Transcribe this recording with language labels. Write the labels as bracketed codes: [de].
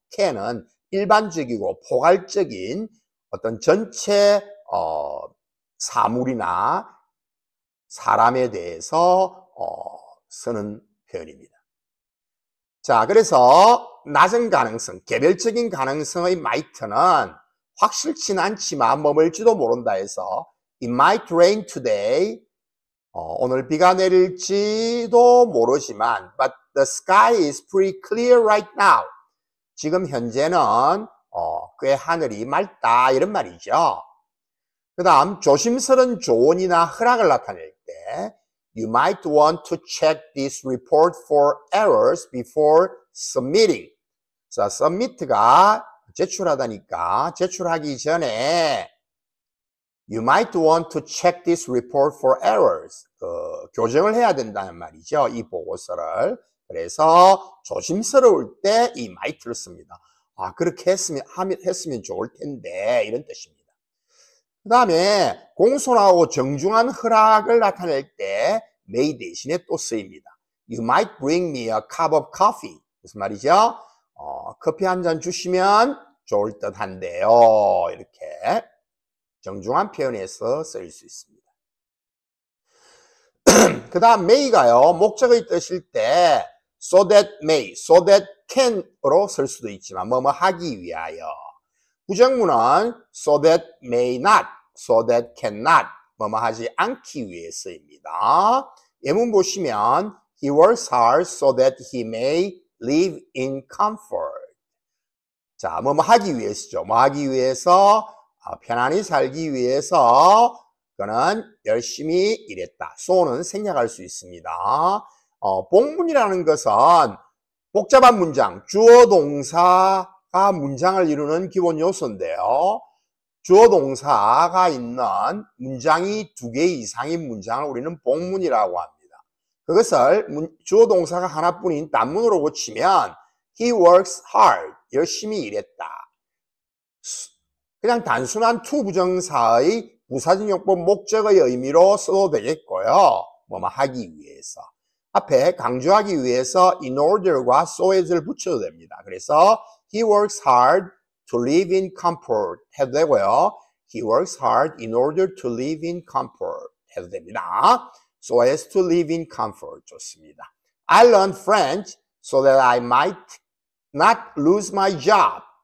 [ko] can은 일반적이고 포괄적인 어떤 전체 사물이나 사람에 대해서 쓰는 표현입니다. 자, 그래서 낮은 가능성, 개별적인 가능성의 might는 확실치는 않지만 머물지도 모른다 해서 [en] It might rain today. [ko] 오늘 비가 내릴지도 모르지만 [en] But the sky is pretty clear right now. [ko] 지금 현재는 꽤 하늘이 맑다 이런 말이죠. 그 다음 조심스런 조언이나 허락을 나타낼 때 [en] You might want to check this report for errors before submitting. [ko] 자, submit가 제출하다니까 제출하기 전에 [en] You might want to check this report for errors. [ko] 교정을 해야 된다는 말이죠. 이 보고서를. 그래서 조심스러울 때 이 might를 씁니다. 그렇게 했으면 좋을 텐데 이런 뜻입니다. 그 다음에 공손하고 정중한 허락을 나타낼 때 may 대신에 또 쓰입니다. [en] You might bring me a cup of coffee. [ko] 무슨 말이죠? 커피 한 잔 주시면 좋을 듯 한데요. 이렇게 정중한 표현에서 쓰일 수 있습니다. 그 다음 may가요. 목적의 뜻일 때 so that may, so that can으로 쓸 수도 있지만 뭐뭐 하기 위하여. 부정문은 so that may not, so that cannot, 뭐뭐 하지 않기 위해 쓰입니다. 예문 보시면 [en] He works hard so that he may live in comfort. [ko] 자, 뭐뭐 하기 위해서죠. 뭐 하기 위해서 편안히 살기 위해서 그는 열심히 일했다. so는 생략할 수 있습니다. 복문이라는 것은 복잡한 문장, 주어 동사가 문장을 이루는 기본 요소인데요. 주어 동사가 있는 문장이 2개 이상인 문장을 우리는 복문이라고 합니다. 그것을 주어 동사가 하나뿐인 단문으로 고치면 [en] He works hard, [ko] 열심히 일했다. 그냥 단순한 to 부정사의 부사적 용법 목적의 의미로 써도 되겠고요. 뭐뭐 하기 위해서. 앞에 강조하기 위해서 in order과 so as를 붙여도 됩니다. [en] 그래서 he works hard to live in comfort [ko] 해도 되고요. [en] He works hard in order to live in comfort [ko] 해도 됩니다. [en] So as to live in comfort [ko] 좋습니다. [en] I learned French so that I might not lose my job.